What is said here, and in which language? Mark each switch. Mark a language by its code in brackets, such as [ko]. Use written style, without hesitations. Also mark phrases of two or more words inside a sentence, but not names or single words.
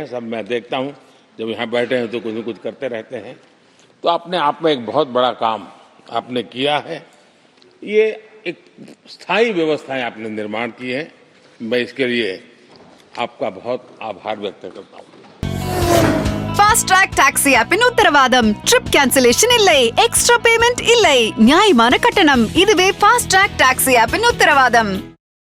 [hi] सब मैं देखता हूं, जब यहाँ बैठे हैं तो कुछ न कुछ करते रहते हैं। तो अपने आप में एक बहुत बड़ा काम आपने किया है। ये एक स्थायी व्यवस्थाएं आपने निर्माण की है। मैं इसके लिए आपका बहुत आभार व्यक्त करता हूँ। [ta] ஃபாஸ்ட் ட்ராக் டாக்ஸி ஆப்பின் உத்தரவாதம். [en] trip cancellation [ta] இல்லை, [en] extra payment [ta] இல்லை, நியாயமான கட்டணம். இதுவே ஃபாஸ்ட் ட்ராக் டாக்ஸி ஆப்பின் உத்தரவாதம்.